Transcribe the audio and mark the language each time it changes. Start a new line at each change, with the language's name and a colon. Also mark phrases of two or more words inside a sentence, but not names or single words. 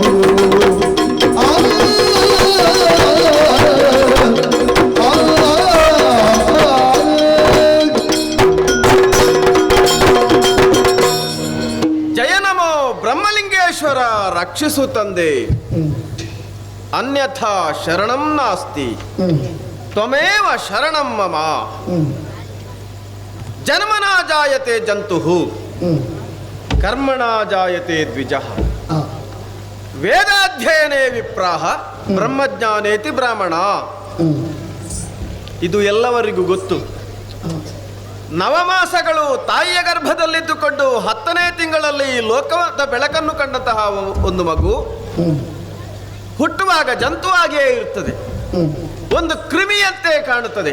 Kannada: ಜಯ ನಮೋ ಬ್ರಹ್ಮಲಿಂಗೇಶ್ವರ ರಕ್ಷಿಸು ತಂದೆ.
Sanskrit: अन्यथा शरणं नास्ति, त्वमेव शरणं मम. जन्मना जायते जन्तुः, कर्मणा जायते द्विजः. वेदाध्ययने विप्राह, ब्रह्मज्ञानेति ब्राह्मण.
Kannada: ಇದು ಎಲ್ಲವರಿಗೂ ಗೊತ್ತು. ನವಮಾಸಗಳು ತಾಯಿಯ ಗರ್ಭದಲ್ಲಿದ್ದುಕೊಂಡು 10ನೇ ತಿಂಗಳಲ್ಲಿ ಲೋಕದ ಬೆಳಕನ್ನು ಕಂಡಂತಹ ಒಂದು ಮಗು ಹುಟ್ಟುವಾಗ ಜಂತುವಾಗಿಯೇ ಇರುತ್ತದೆ, ಒಂದು ಕ್ರಿಮಿಯಂತೆ ಕಾಣುತ್ತದೆ.